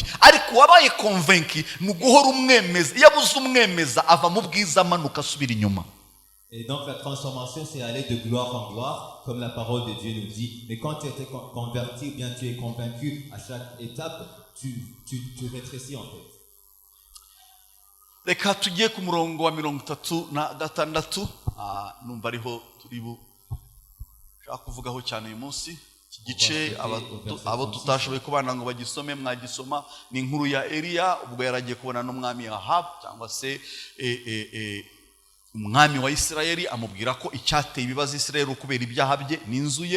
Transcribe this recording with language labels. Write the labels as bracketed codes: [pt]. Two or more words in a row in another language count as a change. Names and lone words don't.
[rw] Ariko wabaye convaincu ni uguhora umwemeza, iyo abuze umwemeza ava mu bwiza amanuka asubira inyuma. [fr] Et donc la transformation, c'est aller de gloire en gloire, comme la parole de Dieu nous dit. Mais quand tu es converti ou bien tu es convaincu à chaque étape, tu rétrécis en fait. [rw] Reka tugiye ku murongo wa 36 numva ariho turi bushaka kuvugaho cyane uyu munsi. Iki gice abo tutashoboye kubana ngo bagisome mwagisoma, ni inkuru ya Eliya ubwo yaragiye kubona n'umwami Ahab, cyangwa se umwami wa Isirayeli, amubwira ko icyateye ibibazo Isirayeli ukubera ibyaha bye n'inzu ye.